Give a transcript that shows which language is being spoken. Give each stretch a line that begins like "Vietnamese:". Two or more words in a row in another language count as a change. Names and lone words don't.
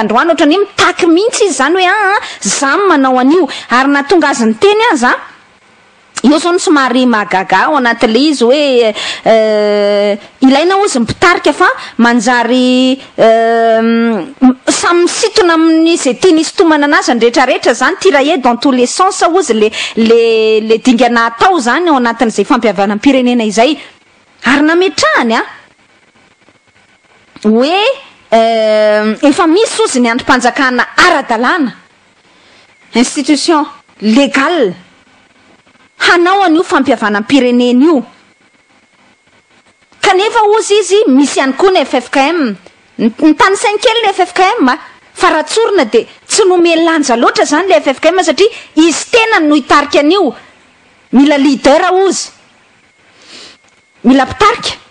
Malagasy: androany ohatrany hoe mitaky mihitsy izy zany hoe zany manao an'io ary natonga azy ny teny aza io zao ny somary mahagaga ao anatin'le izy hoe ilaina ozy mpitarika fa manjary samy misitona amin'ny zay tiany isitomana anazy ny rehetrarehetra zany
French: tirailler dans tous les sens
Malagasy: ozy le dingana atao zany ao anatin'izay fampihavana-pirenena izay ary nametrahany hoe efa misy ozy ny androm-panjakana ara-dalàna
French: institution légale
Malagasy: hanao an'io fampihavana-pirenena io kanefa ozy izy misy ihany koa ny FFKM ny tany sainy kely ny FFKM fa raha tsorina de tsy nome lanja loatra zany le FFKM satria izy tena no hitarika an'io mila leader ozy mila mpitarika